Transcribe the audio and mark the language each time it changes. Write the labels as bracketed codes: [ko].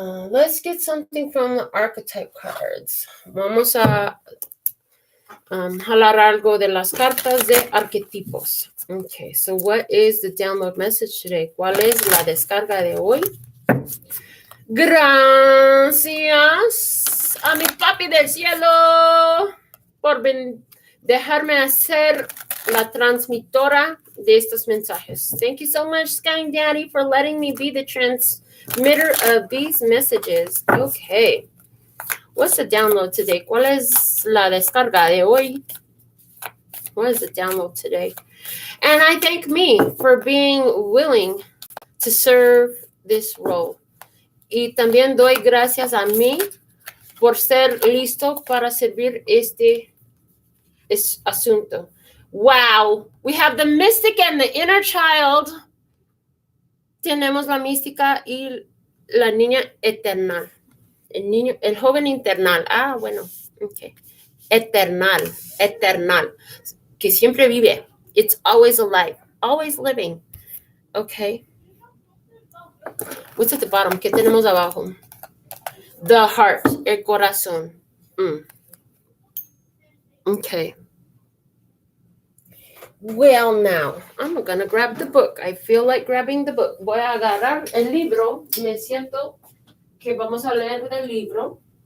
[en] Let's get something from the archetype cards. [es] Vamos a jalar algo de las cartas de arquetipos. [en] Okay, so what is the download message today? [es] ¿Cuál es la descarga de hoy? Gracias a mi papi del cielo por dejarme hacer la transmitora de estos mensajes. [en] Thank you so much, Sky Daddy, for letting me be the transmitter of these messages. Okay. What's the download today? [es] ¿Cuál es la descarga de hoy? [en] What is the download today? And I thank me for being willing to serve this role. [es] Y también doy gracias a mí por ser listo para servir este asunto. [en] Wow, we have the mystic and the inner child. [es] Tenemos la mística y la niña eternal. El joven internal. Ah, bueno, okay. Eternal, que siempre vive. [en] It's always alive, always living. Okay. What's at the bottom? [es] ¿Qué tenemos abajo? [en] The heart, el corazón. Okay. Well, now, I'm going to grab the book. I feel like grabbing the book. [es] Voy a agarrar el libro. Me siento que vamos a leer del libro.